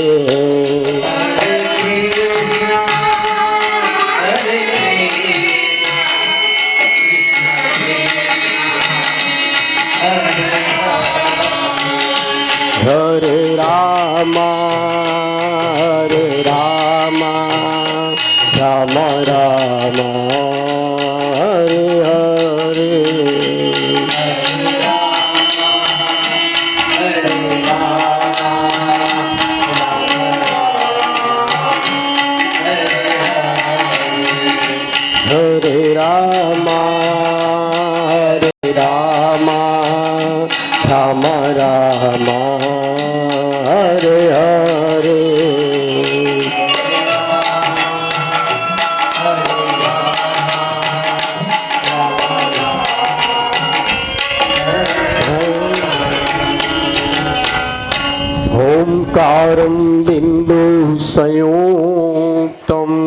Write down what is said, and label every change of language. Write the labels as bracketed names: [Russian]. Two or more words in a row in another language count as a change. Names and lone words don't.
[Sanskrit] हरे राम, हरे राम, राम राम, हरे हरे. हरे हरे राम राम राम हरे हरे. ओंकारं बिंदु संयुक्तं